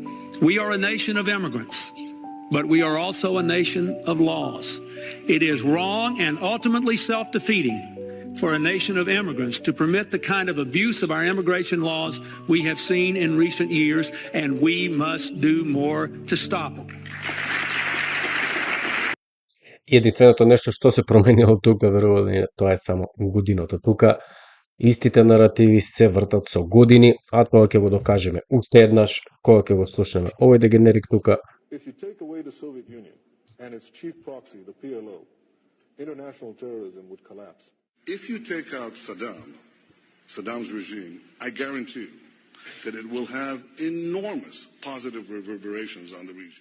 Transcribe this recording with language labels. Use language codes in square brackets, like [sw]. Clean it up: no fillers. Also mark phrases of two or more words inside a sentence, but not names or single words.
[en] We are a nation of immigrants, but we are also a nation of laws. It is wrong and ultimately self-defeating for a nation of immigrants to permit the kind of abuse of our immigration laws we have seen in recent years, and we must do more to stop it. [mk] Единственото нешто што се променило тука, верувам, тоа е само годината. Тука истите наративи се вртат со години, а тоа ќе го докажеме уште еднаш кога ќе го слушаме овој дегенерик тука. [en] If you take away the Soviet Union and its chief proxy, the PLO, international terrorism would collapse. If you take out Saddam's regime, I guarantee you that it will have enormous positive reverberations on the region.